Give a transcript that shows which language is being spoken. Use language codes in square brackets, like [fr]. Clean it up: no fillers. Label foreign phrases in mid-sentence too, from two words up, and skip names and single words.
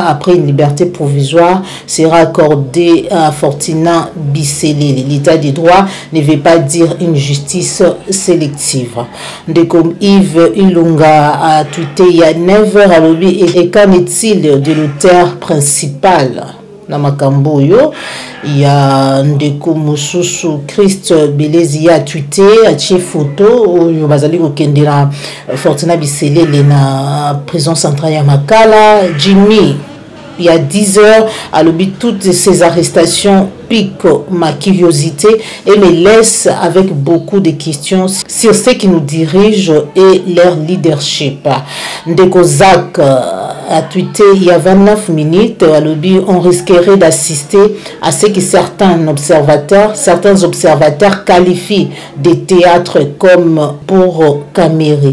[fr] Après une liberté provisoire sera accordée à Fortuna Biselele. L'état des droits ne veut pas dire une justice sélective. Ndeko Yves Ilunga a tweeté il y a 9 heures à l'objet. Et qu'en est-il de l'auteur principal? [ln] Namakambo yo, [fr] il y a [ln] Ndeko Mususu Christ Belezi [fr] a tweeté [ln] a ché photo yo bazali ko kendela Fortuna Biselele na [fr] prison centrale [ln] ya Makala. [fr] Jimmy il y a 10 heures à l'objet toutes ces arrestations pique ma curiosité et me laisse avec beaucoup de questions sur ce qui nous dirige et leur leadership. Ndeko Zak a tweeté il y a 29 minutes à l'objet on risquerait d'assister à ce que certains observateurs qualifient des théâtres comme pour camérer.